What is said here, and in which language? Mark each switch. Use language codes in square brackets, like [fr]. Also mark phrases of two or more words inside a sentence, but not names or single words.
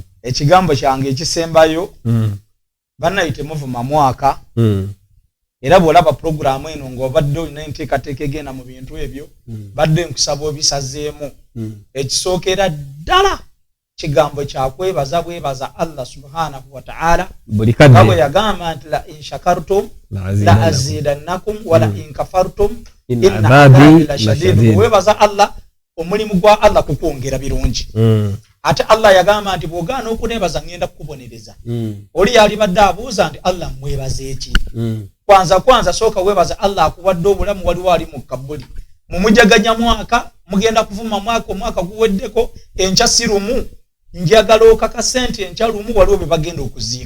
[lg] Ekigambo kyange ekisembayo bannayite muvuma mwaka, era bw'olaba puroguramu eno ng'obadde olina enteekateeka egenda mu bintu ebyo, badde nkusaba obisazeemu. Ekisookera ddala kigambo kyakwebaza bwebaza Allah [ar] سبحانه وتعالى, [lg] nga bwe yagamba nti [ar] لئن شكرتم لأزيدنكم ولئن كفرتم إن عذابي لشديد. [lg] Bwebaza Allah, omulimu gwa Allah kukwongera birungi. Ate Allah yagamba nti bw'ogaana okuneebaza ngenda kukubonereza. Oli yalibadde abuuza nti Allah mwebaze eki? Kwanza sooka weebaza Allah akuwadde obulamu, waliwo ali mu kabuli. Mumujaganya mwaka, mugenda kuvuma omwaka guweddeko, enkya si lumu, njagala okakasente enkya lumu, waliwo bye bagenda okuziika.